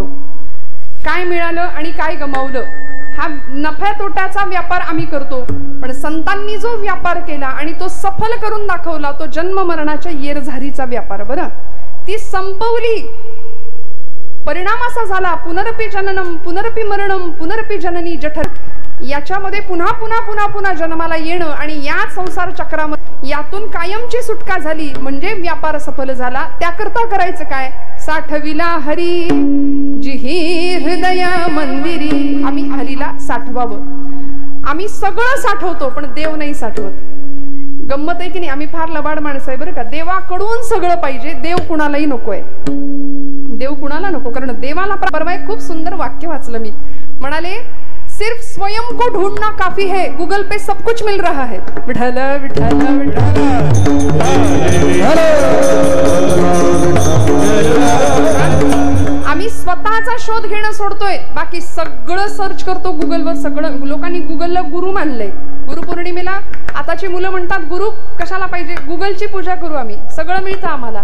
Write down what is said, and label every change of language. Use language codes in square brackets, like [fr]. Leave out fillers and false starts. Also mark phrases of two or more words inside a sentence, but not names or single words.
[mr] काय मिळालं आणि काय गमावलं हा नफ्या तोट्याचा व्यापार आम्ही करतो. पण संतांनी जो व्यापार केला आणि तो सफल करून दाखवला तो जन्म मरणाच्या येरझारीचा व्यापार. बरं, ती संपवली. परिणाम असा झाला [sa] पुनरपी जननम पुनरपी मरणम पुनरपी जननी जठर. [mr] याच्यामध्ये पुन्हा पुन्हा पुन्हा पुन्हा जन्माला येणं आणि याच संसार चक्रामध्ये यातून कायमची सुटका झाली म्हणजे व्यापार सफल झाला. त्याकरता करायचं काय? साठविला हरी जी ही हृदय मंदिरी. आम्ही हरीला साठवावं. आम्ही सगळं साठवतो पण देव नाही साठवत. गंमत आहे की नाही? आम्ही फार लबाड माणसं आहे बरं का. देवाकडून सगळं पाहिजे, देव कुणालाही नकोय. देव कुणाला नको. कारण देवाला परवा एक खूप सुंदर वाक्य वाचलं मी. [hi] म्हणाले सिर्फ स्वयं को ढूंढना काफी है, गूगल पे सब कुछ मिल रहा है. [mr] विठ्ठल विठ्ठल विठ्ठल. आम्ही स्वतःचा शोध घेणं सोडतोय, बाकी सगळं सर्च करतो गुगलवर. सगळं लोकांनी गुगलला गुरु मानलंय. गुरुपौर्णिमेला आताची मुलं म्हणतात गुरु कशाला पाहिजे, गुगलची पूजा करू आम्ही, सगळं मिळतं आम्हाला.